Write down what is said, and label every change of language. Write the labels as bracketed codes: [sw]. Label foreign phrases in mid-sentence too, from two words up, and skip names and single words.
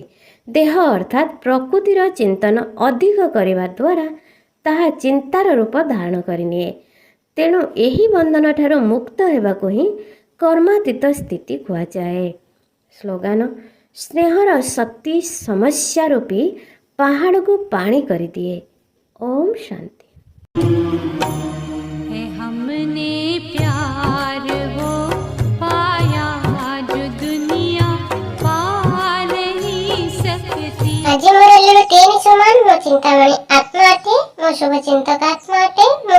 [or] ଦେହ ଅର୍ଥାତ୍ ପ୍ରକୃତିର ଚିନ୍ତନ ଅଧିକ କରିବା ଦ୍ୱାରା ତାହା ଚିନ୍ତାର ରୂପ ଧାରଣ କରିନିଏ। ତେଣୁ ଏହି ବନ୍ଧନଠାରୁ ମୁକ୍ତ ହେବାକୁ ହିଁ କର୍ମାତୀତ ସ୍ଥିତି କୁହାଯାଏ। ସ୍ଲୋଗାନ: ସ୍ନେହର ଶକ୍ତି ସମସ୍ୟା ରୂପୀ ପାହାଡ଼କୁ ପାଣି କରିଦିଏ। ଓମ୍ ଶାନ୍ତି। [hi] हमने प्यार वो पाया जो दुनिया पा नहीं सकती। [or] ଆଜି ମୋର ଏଲୁରୁ ତିନି ସମାନ ମୋ ଚିନ୍ତାମଣି ଆତ୍ମା ଅଟେ, ମୋ ଶୁଭ ଚିନ୍ତକ ଆତ୍ମା ଅଟେ।